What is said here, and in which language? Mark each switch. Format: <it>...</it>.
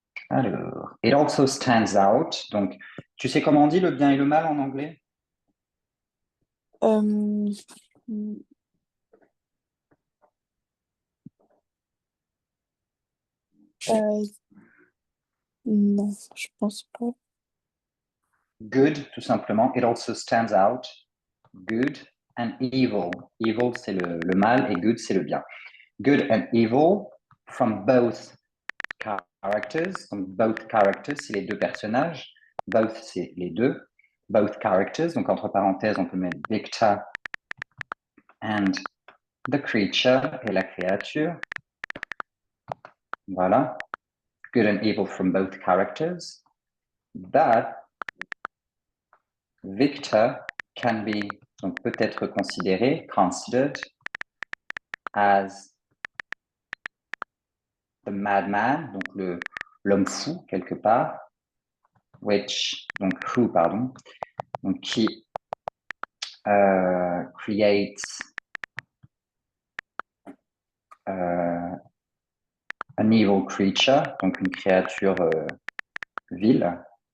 <en>Alors, it also stands out.</en> <fr>Donc, tu sais comment on dit le bien et le mal en anglais? Euh, euh, non, je pense pas.</fr> <en>Good,</en> <fr>tout simplement.</fr> <en>It also stands out. Good and evil.</en> <fr>Evil, c'est le mal et good, c'est le bien.</fr> <en>Good and evil from both characters.</en> <fr>Donc, both characters, c'est les deux personnages. Both, c'est les deux. Both characters. Donc, entre parenthèses, on peut mettre Victor</fr> <en>and the creature</en> <fr>et la créature. Voilà.</fr> <en>Good and evil from both characters. But Victor can be,</en> <fr>donc peut être considéré,</fr> <en>considered as the madman,</en> <fr>donc l'homme fou quelque part,</fr> <en>who,</en> <fr>pardon, donc qui</fr> <en>creates an evil creature,</en> <fr>donc une créature vile.</fr>